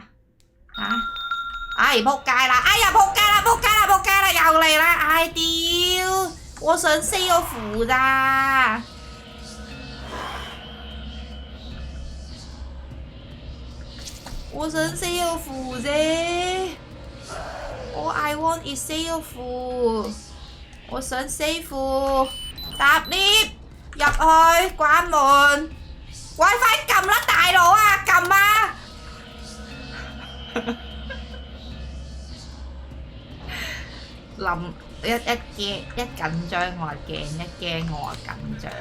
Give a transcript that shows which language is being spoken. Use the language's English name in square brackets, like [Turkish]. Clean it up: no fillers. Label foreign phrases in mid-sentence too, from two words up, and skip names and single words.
[Cantonese] 嚇！唉，仆街啦！哎呀，仆街啦！仆街啦！仆街啦！又嚟啦！唉，屌！我想死個符咋！我想死個符啫！我 [English] I want is [Cantonese] 死個符，我想死符，搭 lift 入去，關門。WiFi 撳啦，大佬啊，撳啊！一緊張我話驚，一驚我話緊張。